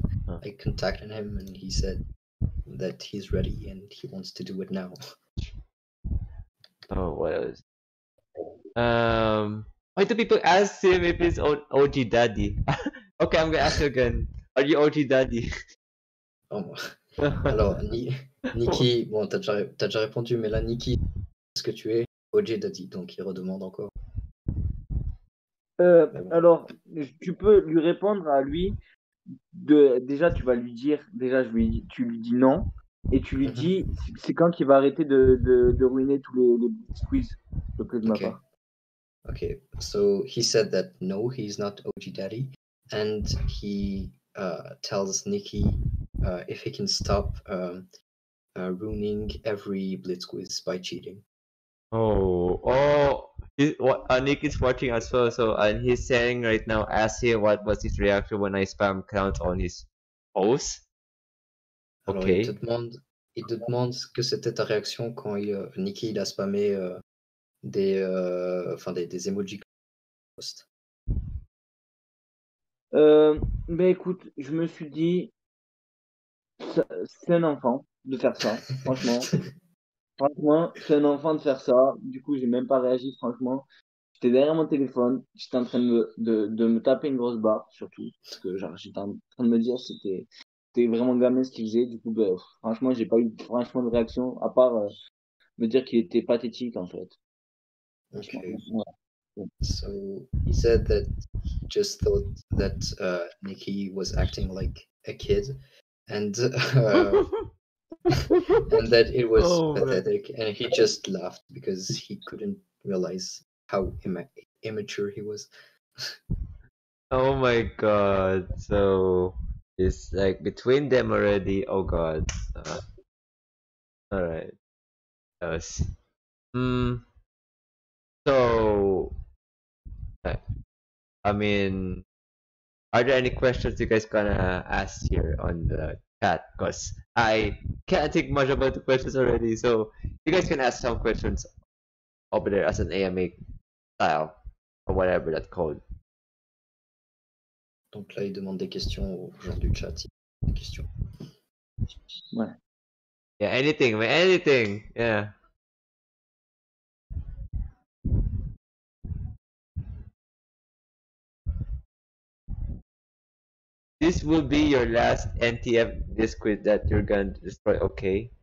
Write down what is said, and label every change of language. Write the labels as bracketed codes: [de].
[en] Huh. I contacted him and he said that he's ready and he wants to do it now. Oh, what else? Why do people ask him if he's OG daddy? Okay, I'm gonna ask you again. Are you OG daddy? [fr] Oh, alors, Nikki, bon, t'as déjà répondu, mais là, Nikki, est-ce que tu es OJ Daddy? Donc, il redemande encore. Mais bon. Alors, tu peux lui répondre à lui. Déjà, tu vas lui dire, déjà, tu lui dis non. Et tu lui Mhm. dis, c'est quand qu'il va arrêter de ruiner tous les quiz, s'il te plaît, de ma [en] Okay. [fr] part. [en] Okay. So he said that no, he's not OG Daddy, and he tells Nikki if he can stop ruining every Blitz quiz by cheating. Oh, Nick is watching as well. So, and he's saying right now, ask him what was his reaction when I spam count on his post. [fr] Alors, [en] Okay. [fr] il te demande ce que c'était ta réaction quand Nikki il a spammé des emojis post. Ben écoute, je me suis dit, c'est un enfant de faire ça, franchement. Franchement, c'est un enfant de faire ça. Du coup, j'ai même pas réagi, franchement. J'étais derrière mon téléphone, j'étais en train de me taper une grosse barre, surtout. Parce que genre, j'étais en train de me dire c'était vraiment gamin ce qu'il faisait. Du coup, ben, franchement, j'ai pas eu franchement de réaction, à part me dire qu'il était pathétique, en fait. [en] Okay. [fr] Ouais. [en] So he said that he just thought that Nikki was acting like a kid, and and that it was Oh, man. pathetic, and he just laughed because he couldn't realize how immature he was. Oh my God. So it's like between them already. Oh God. All right. Yes. Hmm. So, uh, I mean, are there any questions you guys gonna ask here on the chat? Cause I can't think much about the questions already. So you guys can ask some questions over there as an AMA style or whatever that's called. [fr] Donc là, il demande des questions aux gens du chat. Des questions. Ouais. [en] Yeah, anything, man, anything. Yeah. This will be your last NTF disc quiz that you're gonna destroy. Okay.